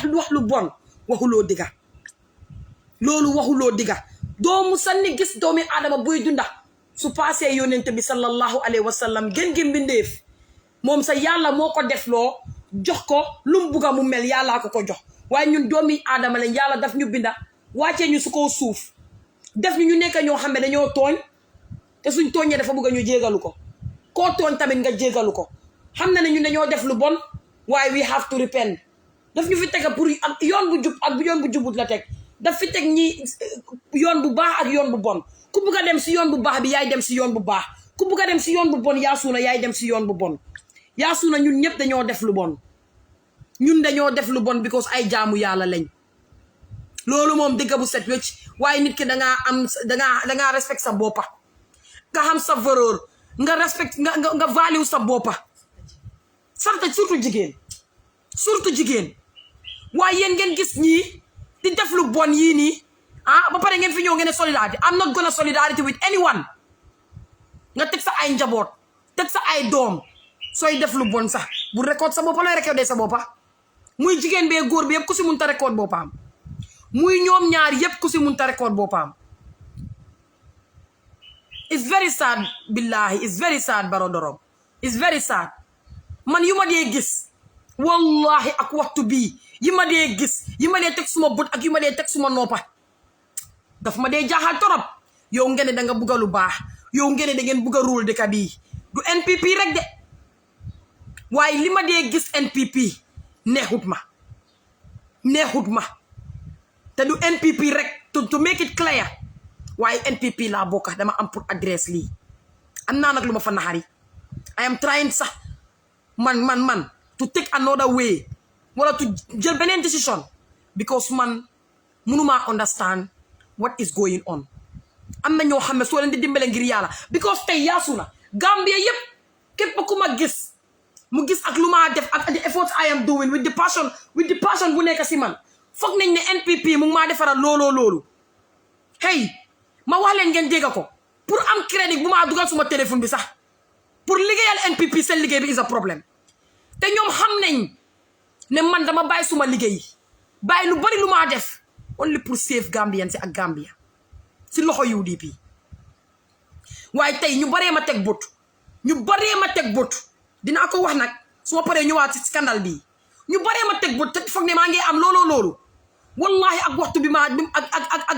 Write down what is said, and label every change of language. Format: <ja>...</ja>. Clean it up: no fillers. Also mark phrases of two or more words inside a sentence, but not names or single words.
<wo>lu bon waxuloo digga loolu waxuloo digga doo musa ni gis doomi aadama buy dunda su paasee yonent bi</wo> <ar>صلى الله عليه وسلم</ar> <wo>gën gi mbindeef moom sa yàlla moo ko def loo jox ko lu mu bugga mu mel yàllaa ko jox waaye ñun doomi aadama lañ yàlla daf ñu binda wàccee ñu su ko suuf def ñu nekk ñoo xam ne dañoo tooñ te suñ tooñee dafa bugga ñu jégalu ko koo tooñ tamit nga jégalu ko xam na ne ñun dañoo def lu bon waaye</wo> <en>we have to repent</en> <wo>daf ñu fi tega pour ak yoon bu jub ak yoon bu jubut la teg daf fi teg ñi yoon bu baax ak yoon bu bon ku bugg a dem si yoon bu baax bi yaay dem si yoon bu baax ku bugg a dem si yoon bu bon yaa suuna yaay dem si yoon bu bon yaa suuna ñun ñëpp dañoo def lu bon because ay jaamu yàlla lañ loolu moom dëgg bu set wecc waaye nit ki dangaa respect sa boppa nga xam sa valeur nga respect nga value sa boppa surtout jigéen waaye yéen ngeen gis ñii di def lu bon yii nii ba pare ngeen fi ñëw ngeen ne solidarité</wo> <en>am not gonna solidarity with anyone</en> <wo>nga teg sa ay njaboot teg sa ay doom sooy def lu bon sax bu record sa boppa looy recordé sa boppa muy jigéen bee góor bi yëpp ku si mun ta record boppam muy ñoom ñaar yëpp ku si mun ta record boppam</wo> <en>it's very sad</en> <wo>billahi</wo> <en>it's very sad</en> <wo>Barodoro</wo> <en>it's very sad</en> <wo>man yu ma dee gis wallahi ak waxtu bii yi ma dee gis yi ma dee teg suma bët ak yu ma dee teg suma noppa daf ma dee jaaxal torop yow ngeen da nga bugga lu baax yow ngeen da ngeen bugga rule dëkk bii du NPP rek de waaye li ma dee gis NPP neexut ma te du NPP rek</wo> <en>to make it clear</en> <wo>waaye NPP laa bokka dama am pour adresse lii am naa nag lu ma fa naxari</wo> <en>I am trying</en> <wo>sax man</wo> <en>to take another way</en> <wo>wala to jël beneen decision because man mënuma</wo> <en>understand what is going on.</en> <wo>am na ñoo xam ne soo leen di dimbale ngir yàlla because tey yaasu na Gambia yëpp képp ku ma gis mu gis ak lu ma def ak</wo> <en>the efforts I am doing with the passion</en> <wo>bu nekk si man foog nañ ne NPP mu ngi maa defaral loolu hey ma wax leen ngeen dégg ko pour am crédit bu maa dugal suma téléphone bi sax pour liggéeyal NPP seen liggéey bi</wo> <en>is a</en> <wo>problème te ñoom xam nañ ne man dama bàyyi suma liggéey bàyyi lu bari lu maa def only pour save Gambian si ak Gambia si loxo UDP waaye tey ñu baree ma teg bët dinaa ko wax nag su ma paree ñëwaat si scandale bii ñu baree ma teg bët te foog ne maa ngi am loolu wallahi ak waxtu bi ak</wo>